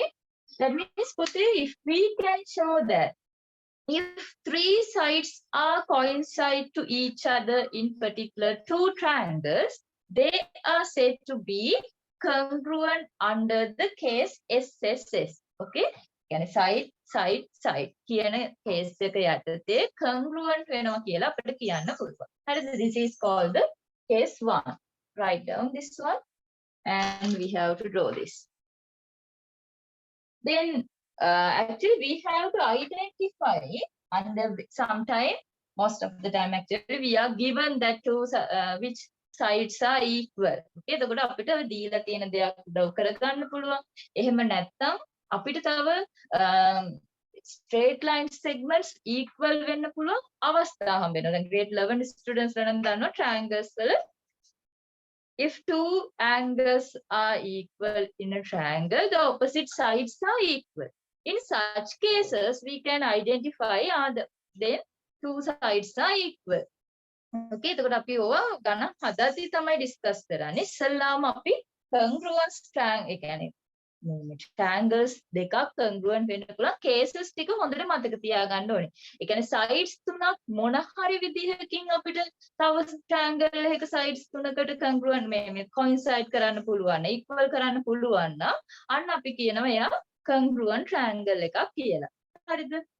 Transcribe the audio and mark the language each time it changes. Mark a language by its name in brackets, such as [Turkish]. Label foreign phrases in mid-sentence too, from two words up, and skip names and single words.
[English] That means, if we can show that if three sides are coincide to each other in particular two triangles, they are said to be congruent under the case SSS. [Sinhala] Okay? කියන්නේ side කියන case එක යටතේ congruent වෙනවා කියලා අපිට කියන්න පුළුවන්. හරිද? [English] This is called the case 1. Write down this one and we have to draw this. Then actually we have to identify, and sometimes, most of the time actually, we are given that which sides are equal. [Sinhala] Okay, එතකොට අපිට දීලා තියෙන දේක් උදව් කරගන්න පුළුවන්. එහෙම නැත්නම් අපිට තව [English] straight line segments equal [Sinhala] වෙන්න පුළුවන් අවස්ථා හම්බ වෙනවා. [English] දැන් grade 11 students [Sinhala] ලා නම් දන්නවා [English] triangles වල if two angles are equal in a triangle, the opposite sides are equal. In such cases, we can identify then two sides are equal. [Sinhala] Okay, එතකොට අපි ඕවා ගණන් හදද්දී තමයි discuss කරන්නේ. ඉස්සල්ලාම අපි [English] congruence triangle, [Sinhala] ඒ කියන්නේ triangles දෙකක් congruent වෙන්න පුළුවන් cases ටික හොඳට මතක තියාගන්න ඕනේ. ඒ කියන්නේ sides තුනක් මොන හරි විදිහකින් අපිට තව triangle එකක sides තුනකට congruent මේ coincide කරන්න පුළුවන්, equal කරන්න පුළුවන් නම් අන්න අපි කියනවා එයා [English] congruent triangle [Sinhala] එකක් කියලා. හරිද?